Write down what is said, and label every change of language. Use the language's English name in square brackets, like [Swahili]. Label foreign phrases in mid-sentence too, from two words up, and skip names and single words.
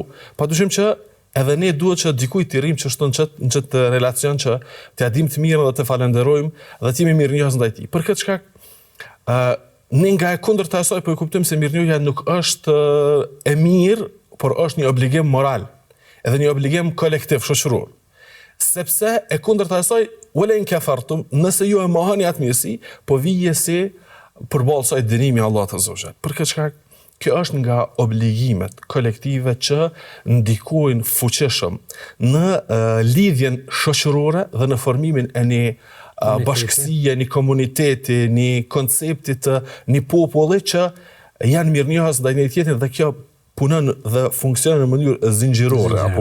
[Albanian] Padyshim që edhe ne duhet që dikujt të rrim që shton në çet relacion që t'ia dim të mirën dhe të falenderojmë dhe të jemi mirënjohës ndaj tij. Për këtë shkak, ne nga e kundërta e asaj po e kuptojmë se mirënjohja nuk është e mirë, por është një obligim moral, edhe një obligim kolektiv shoqëror. Sepse e kundërta e asaj, [Arabic] ولئن كفرتم, [Albanian] nëse ju e mohoni atë mirësi, po vije si përballë saj dënimi i Allahut [Arabic] عز وجل. [Albanian] Për këtë shkak, kjo është nga obligimet kolektive që ndikojnë fuqishëm në lidhjen shoqërore dhe në formimin e një bashkësie, një komuniteti, një koncepti të një populli që janë mirënjohës ndaj njëri tjetrit dhe kjo punon dhe funksionon në mënyrë zinxhirore apo.